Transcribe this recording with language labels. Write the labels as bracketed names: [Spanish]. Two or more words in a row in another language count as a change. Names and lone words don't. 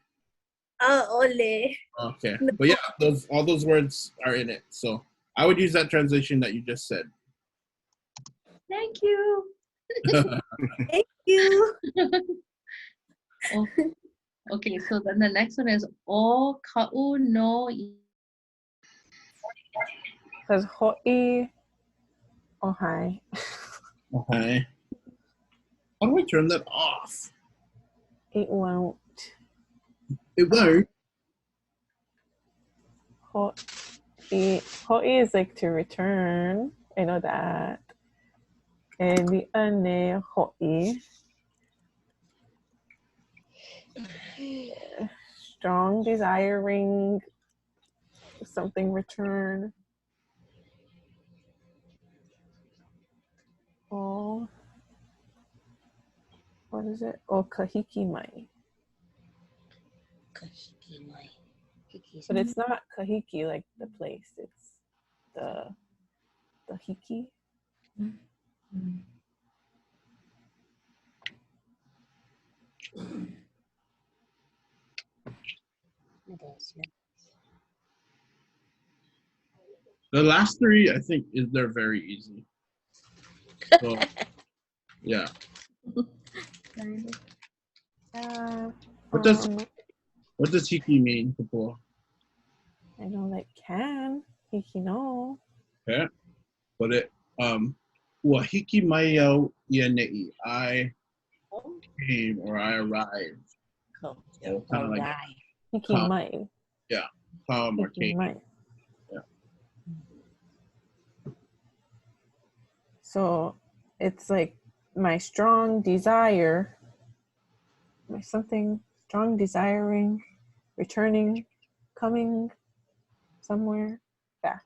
[English] Ole. Okay, but yeah, all those words are in it. So I would use that translation that you just said. Thank you. Thank you. Okay, so then the next one is [Hawaiian] o ka'u no. [English] Because ho'i. Oh, hi. Okay. How do I turn that off? It won't. It won't. Ho'i is like to return. I know that. And the [Hawaiian] ane ho'i. [English] Strong desiring something return. Oh, what is it? [Hawaiian] Oh, kahiki mai. Kahiki mai. [English] But it's not kahiki like the place. It's the hiki. The last three, I think, they're very easy. So, yeah. What does hiki mean, Kapua? I know, like can [Hawaiian] hiki no. [English] Okay, but it [Hawaiian] ua hiki mai au ia ne'i. [English] I came or I arrived. So kind of like [Hawaiian] hiki mai. [English] Yeah, come or came. Yeah. So it's like my strong desire, my something strong desiring, returning, coming somewhere back.